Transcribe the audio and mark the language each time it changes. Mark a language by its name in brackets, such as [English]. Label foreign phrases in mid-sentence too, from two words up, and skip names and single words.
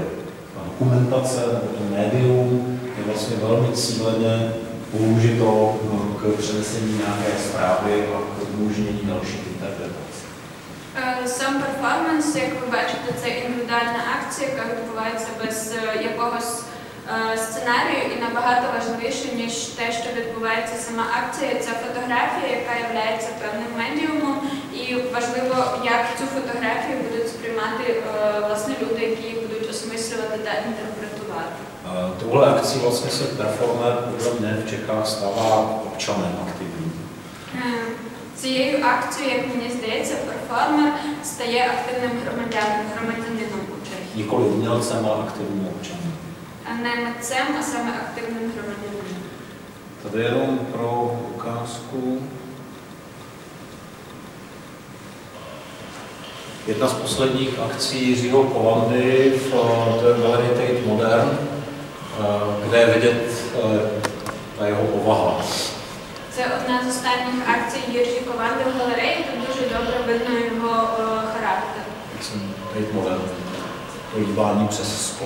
[Czech] Ta dokumentace nebo to médium je vlastně velmi cíleně použito k přenesení nějaké zprávy a k umožnění dalších interpretací. [Ukrainian] Сам перформанс, як ви бачите, це індивідуальна акція, яка відбувається без якогось сценарію і набагато важливіше, ніж те, що відбувається сама акція. Це фотографія, яка є певним медіумом, і важливо, як цю фотографію будуть сприймати власне люди, які її будуть осмислювати та інтерпретувати. [Czech] Touhle akcí vlastně se performer podle mě v Čechách stává občanem aktivním. [Ukrainian] Цією акцією, як мені здається, перформер стає активним громадянином у Чехії. [Czech] Nikoli umělcem, ale aktivním občanem. [Ukrainian] А не митцем, а саме активним громадянином. [Czech] Tady jenom pro ukázku. Jedna z posledních akcí Jiřího Kolandy v té galerii Tate Modern, kde je vidět ta jeho povaha. [Ukrainian] Це одна з останніх акцій Єржі Кованди в галереї, тут дуже добре видно його характер. [Czech] Tate Modern, polívání přes sklo.